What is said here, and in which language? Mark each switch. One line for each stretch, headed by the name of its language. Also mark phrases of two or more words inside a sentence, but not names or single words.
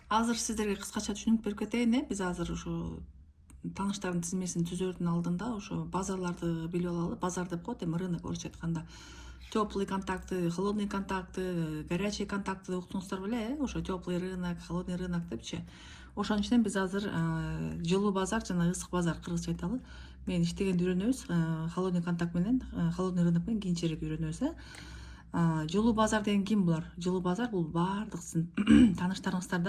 Kyrgyz: Азыр сиздерге кыскача түшүнүп берип кетейин. Биз азыр ушу тааныштардын тизмесин түзөрдүн алдында ошо базарларды билип алалы. Базар деп коет, эми рынок орусча айтканда.
Russian: Теплый контакты, холодный контакты, горячий контакты
Kyrgyz: деп уктуңуздар беле, ошо
Russian: теплый рынок, холодный рынок депчи.
Kyrgyz: Ошонун ичинен биз азыр жылуу базар жана ысык базар кыргызча айталы. Мен иштегенди үйрөнөбүз.
Russian: Холодный контакт
Kyrgyz: менен,
Russian: холодный рынок
Kyrgyz: менен кийинчерээк үйрөнөбүз. Жылуу базар деген ким булар? Жылуу базар бул баардык сиздин тааныштарыңыздарда.